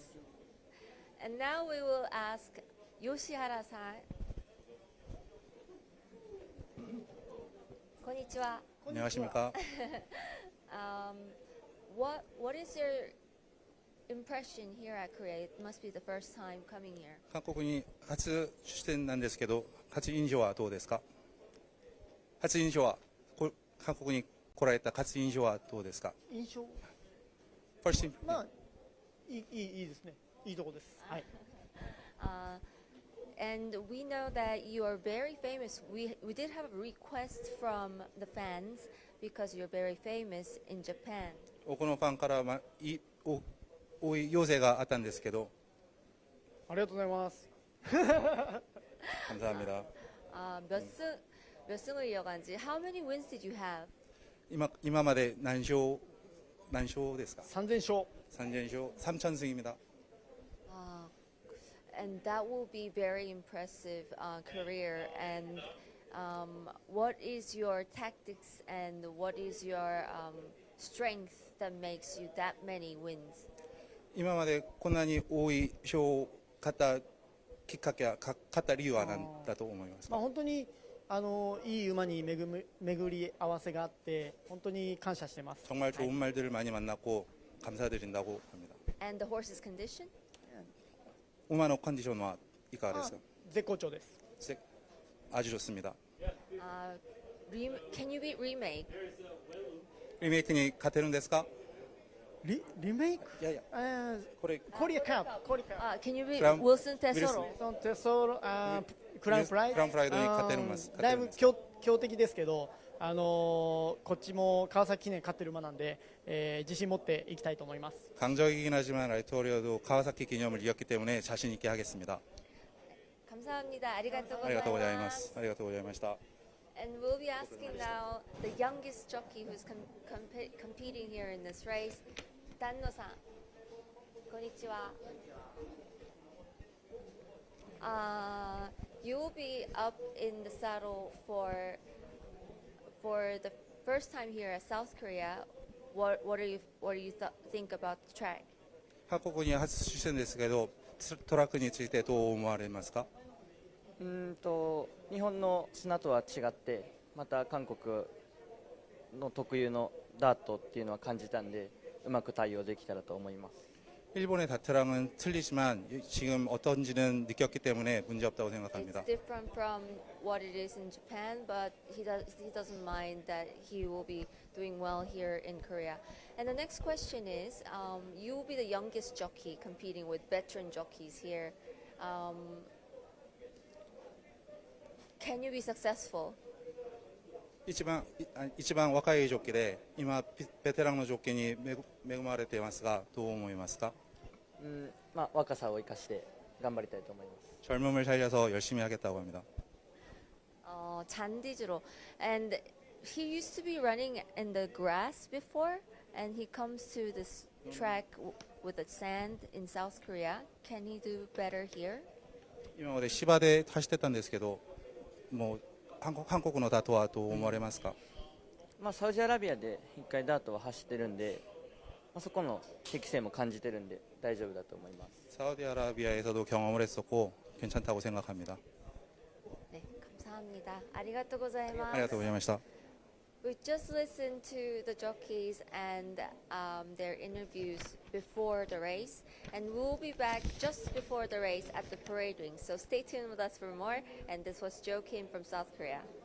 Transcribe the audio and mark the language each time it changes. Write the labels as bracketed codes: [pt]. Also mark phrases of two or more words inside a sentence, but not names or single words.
[en] And now we will ask Yoshihara-san. [ja] Konnichiwa. [ko] 안녕하십니까? [en] What is your impression here at Korea? It must be the first time coming here. [ja] 韓国に初出店なんですけど、初印象はどうですか？初印象は韓国に来られた初印象はどうですか？印象 [en] First impression. [ja] まあいいですね。いいとこです。はい。 [en] And we know that you are very famous. We did have a request from the fans because you're very famous in Japan. [ja] 多くのファンから多い要請があったんですけど、ありがとうございます。 [ko] 감사합니다. 몇 승을 이어간지? [en] How many wins did you have? [ja] 今まで何勝ですか 3000勝。 [ko] 3000 勝、3000승입니다. [en] And that will be very impressive career. And what is your tactics and what is your strength that makes you that many wins? [ja] 今までこんなに多い賞を勝ったきっかけは、勝った理由は何だと思いますか？本当にいい馬に巡り合わせがあって本当に感謝してます。 [ko] 정말 좋은 말들을 많이 만났고 감사드린다고 합니다. [en] And the horse's condition? [ja] 馬のコンディションはいかがですか？絶好調です。 [ko] 아주 좋습니다. [en] Can you beat remake? [ja] リメイクに勝てるんですか？リメイク？いやいや、これコリアカップ。 [en] Can you beat Wilson Tesoro? [ja] テソロクラウンプライドに勝てます。だいぶ強敵ですけど、こっちも川崎記念勝ってる馬なんで、自信持っていきたいと思います。 [ko] 강적이긴 하지만 라이트 워리어도 가와사키 기념을 이겼기 때문에 자신 있게 하겠습니다. 감사합니다. [ja] ありがとうございます。ありがとうございました。 [en] And we'll be asking now the youngest jockey who's competing here in this race, Danno-san. [ja] Konnichiwa. [en] You will be up in the saddle for the first time here at South Korea. What do you think about the track? [ja] 韓国に初出戦ですけど、トラックについてどう思われますか？日本の砂とは違ってまた韓国の特有のダートっていうのは感じたんでうまく対応できたらと思います。 [ko] 일본의 다트랑은 틀리지만 지금 어떤지는 느꼈기 때문에 문제 없다고 생각합니다. [en] It's different from what it is in Japan, but he doesn't mind that he will be doing well here in Korea. And the next question is, you will be the youngest jockey competing with veteran jockeys here. Can you be successful? [ja] 一番若いジョッキーで今ベテランのジョッキーに恵まれていますがどう思いますか？若さを生かして頑張りたいと思います。 [ko] 젊음을 살려서 열심히 하겠다고 합니다. 잔디즈로. [en] And he used to be running in the grass before, and he comes to this track with the sand in South Korea. Can he do better here? [ja] 今まで芝で走ってたんですけど、もう韓国のダートはどう思われますか？サウジアラビアで一回ダートは走ってるんで、そこの適性も感じてるんで大丈夫だと思います。 [ko] 사우디아라비아에서도 경험을 했었고 괜찮다고 생각합니다. 네, 감사합니다. [ja] ありがとうございます。ありがとうございました。 [en] We just listened to the jockeys and their interviews before the race, and we'll be back just before the race at the parade ring. So stay tuned with us for more. And this was Jo Kim from South Korea.